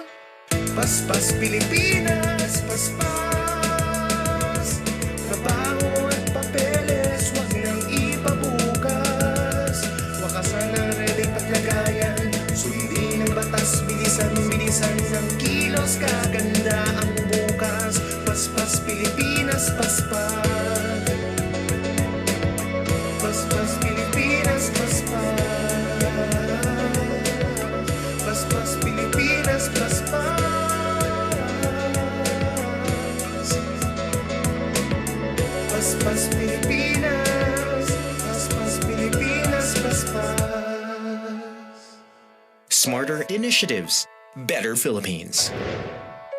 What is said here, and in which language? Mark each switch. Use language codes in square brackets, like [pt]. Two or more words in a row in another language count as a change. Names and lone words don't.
[tl] Paspas Pilipinas, paspas. Trabaho at papeles, huwag nang ipabukas. Wakasan ang reling paglagayan, sundin ang batas, bilisan ng kilos, kaganda ang bukas. Paspas Pilipinas, paspas. Paspas Pilipinas, paspas. Paspas Pilipinas, paspas. Paspas Pilipinas, Paspas Pilipinas, paspas. [en] Smarter initiatives, better Philippines.